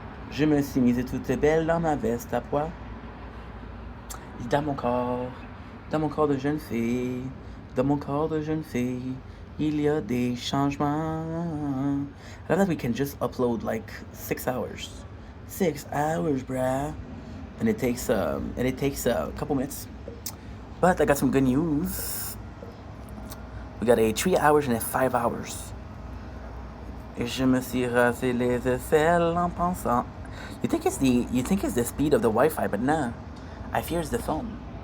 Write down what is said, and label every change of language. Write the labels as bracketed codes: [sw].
[fr] Je me suis mise toute belle dans ma veste à pois. Dans mon corps de jeune fille, dans mon corps de jeune fille, il y a des changements. [en] I love that we can just upload like 6 hours. 6 hours, bruh. And it takes a couple minutes. But I got some good news. We got a 3 hours and a 5 hours. [fr] Et je me suis rasé les aisselles en pensant. [en] You think it's the speed of the Wi-Fi, but nah. I fear it's the phone.